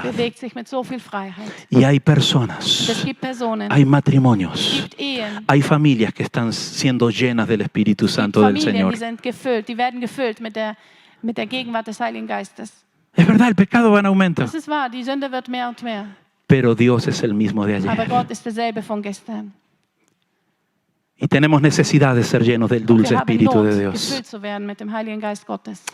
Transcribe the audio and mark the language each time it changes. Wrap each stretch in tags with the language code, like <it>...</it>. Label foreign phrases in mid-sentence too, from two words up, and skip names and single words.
<de>bewegt sich mit so viel Freiheit.</de> <es>Y hay</es> <de>Es</de> <es>personas,</es> <de>gibt Personen,</de> <es>hay</es> <de>es</de> <es>matrimonios,</es> <de>gibt Ehen,</de> <es>hay familias que están siendo llenas del Espíritu</es> <de>es gibt</de> <es>Santo del</es> <de>Familien,</de> <es>Señor.</es> <de>die sind gefüllt, die werden gefüllt mit der Gegenwart des Heiligen Geistes.</de> <es>Es verdad, el pecado va en aumento.</es> <de>Das ist wahr, die Sünde wird mehr und mehr.</de> <es>Pero Dios es el mismo de</es> <de>Aber</de> <es>ayer.</es> <de>Gott ist derselbe von gestern.</de> <es>Y tenemos necesidad de ser llenos del dulce</es> <de>Wir haben</de> <es>Espíritu</es> <de>Not,</de> <es>de Dios.</es> <de>gefüllt zu werden mit dem Heiligen Geist Gottes.</de>